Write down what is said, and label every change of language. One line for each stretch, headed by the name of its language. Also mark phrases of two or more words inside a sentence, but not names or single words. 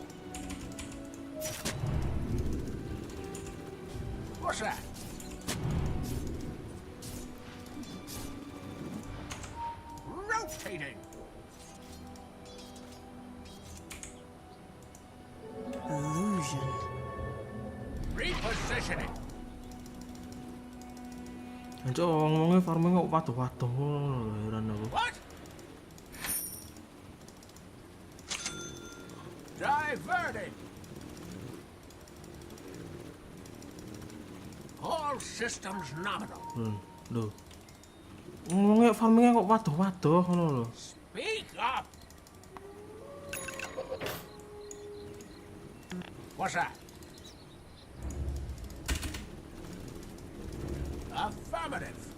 English: What's that? Rotating. Illusion. Repositioning.
Javanese: Anjir, ngomongnya farming kok waduh-waduh ngono lho, heran aku.
English: What? Diverting. All systems nominal.
Javanese: Lho. Ngomongnya farmingnya kok waduh-waduh ngono lho.
English: Speak up. What's that? Affirmative.